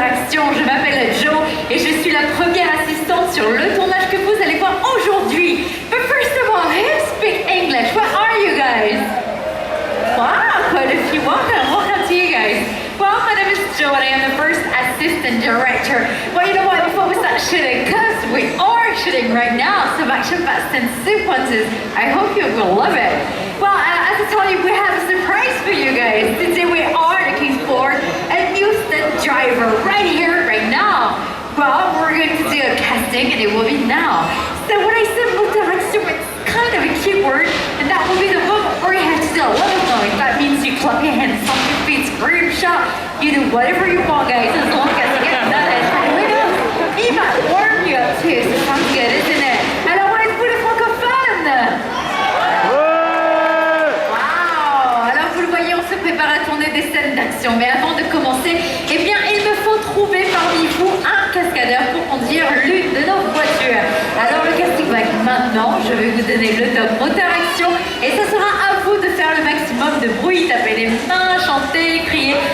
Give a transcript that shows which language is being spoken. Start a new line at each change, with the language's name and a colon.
French: présentation, je m'appelle Jo et je suis la première assistante sur le tournage que vous allez voir aujourd'hui.
English: But first of all, who speak English? What are you guys? Wow, quite a few. Welcome to you guys. Well, my name is Jo and I am the first assistant director. Well, you know what, before we start shooting, because we are shooting right now, some action-packed sequences, I hope you will love it. Well, as I told you, we have a surprise for you guys. Today we are looking for a new stunt driver right here, right now. Well, we're going to do a casting and it will be now. So when I said motoration, it's kind of a cute word, and that will be the moment where you have to do a lot of noise. That means you clap your hands, stomp your feet, scream, shout. You do whatever you want, guys, as long as you get that. He might warm you up too, so sounds good, isn't it?
French: Alors, on va être pour les francophones. Wow! Alors, vous le voyez, on se prépare à tourner des scènes d'action. Mais avant de commencer, eh bien, il me faut trouver parmi vous un cascadeur pour conduire l'une de nos voitures. Alors, le casting va être maintenant. Je vais vous donner le top moteur action et ce sera à vous de faire le maximum de bruit, taper les mains, chanter, crier.